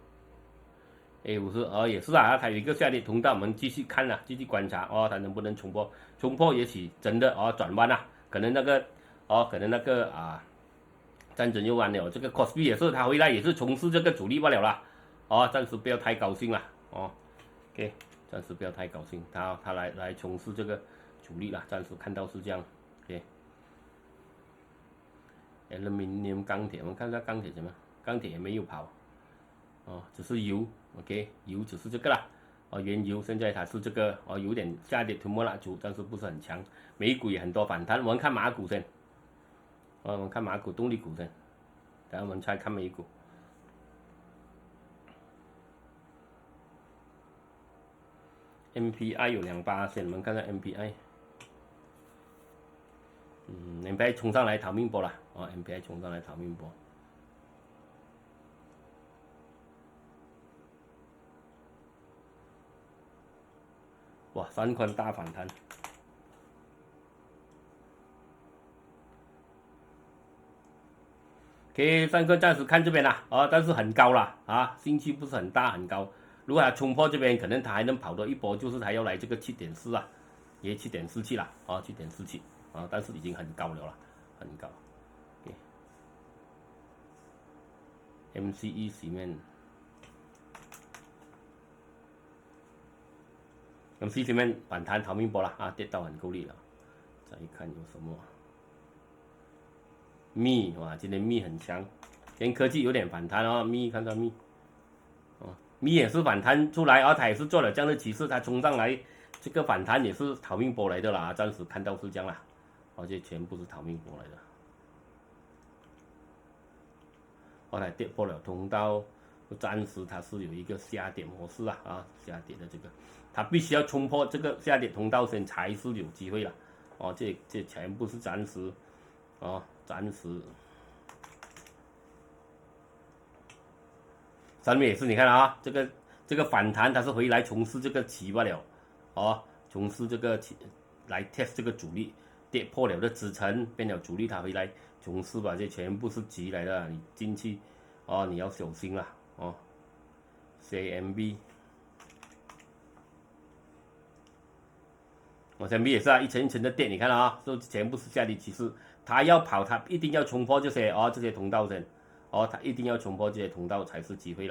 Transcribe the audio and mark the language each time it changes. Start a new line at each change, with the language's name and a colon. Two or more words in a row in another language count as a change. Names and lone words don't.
Chinese: 也是它有一個下跌通道，我們繼續看啦，繼續觀察它能不能衝破，也許真的轉彎啦，可能那個戰爭又完了，這個 Kospi 也是它回來也是從事這個主力罷了啦，暫時不要太高興啦，OK， 暫時不要太高興，他來從事這個主力啦，暫時看到是這樣 ，OK，Aluminium 鋼鐵，我們看一下鋼鐵怎麼樣，鋼鐵也沒有跑。只是油 ，OK， 油只是這個啦，原油現在它是這個有點下跌吞沒了，但是不是很強。美股也很多反彈，我們看馬股先，我們看馬股動力股先，等下我們再看美股。MPI 有2%，我們看看 MPI，MPI 衝上來逃命波了，MPI 衝上來逃命波。哇，3塊大反彈。OK， 3塊暫時看這邊啦，但是很高啦，興趣不是很大，很高。如果它衝破這邊，可能它還能跑多一波，就是它要來這個7.4啊，也7.47啦，7.47但是已經很高了啦，很高。 MCE 洗面。MCE 洗面反彈逃命波了啊，跌到很夠力了。再看有什麼？密哇，今天密很強，今天科技有點反彈哦。密看到密，哦，密也是反彈出來，它也是做了這樣的趨勢，它衝上來，這個反彈也是逃命波來的啦，暫時看到是這樣啦，這全部是逃命波來的。後來跌破了通道，暫時它是有一個下跌模式啊，下跌的這個，它必須要衝破這個下跌通道線才是有機會了。這全部是暫時，暫時。上面也是你看啊，這個反彈它是回來從事這個起罷了，從事這個起來 test 這個阻力，跌破了的支撐變了阻力，它回來從事吧，這全部是急來的，你進去你要小心了 CMB。CMB 也是啊，一層一層的跌，你看啊，这全部是下跌趨勢，它要跑，它一定要衝破這些通道線，它一定要衝破這些通道才是機會啦。